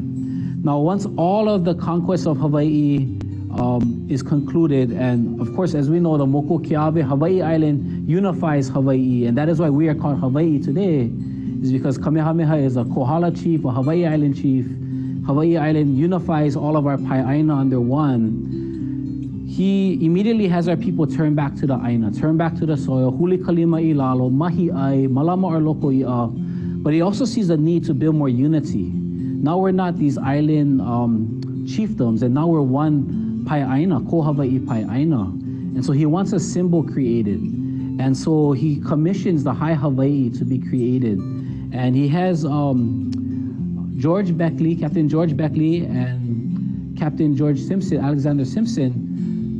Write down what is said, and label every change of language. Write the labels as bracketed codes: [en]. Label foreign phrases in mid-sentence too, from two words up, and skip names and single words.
[en] Now once all of the conquest of Hawaii is concluded, and of course, as we know, the Moko Keawe, Hawaii Island unifies Hawaii, and that is why we are called Hawaii today, is because Kamehameha is a Kohala chief, a Hawaii Island chief. Hawaii Island unifies all of our Aina under one. He immediately has our people turn back to the Aina, turn back to the soil, [haw] huli kalima I lalo, mahi ai, malama or loko ia. [en] But he also sees the need to build more unity. Now we're not these island chiefdoms, and now we're one Aina, [haw] ko Hawaii Aina. [en] And so he wants a symbol created. And so he commissions the High Hawaii to be created. And he has George Beckley, Captain George Beckley, and Captain George Simpson, Alexander Simpson.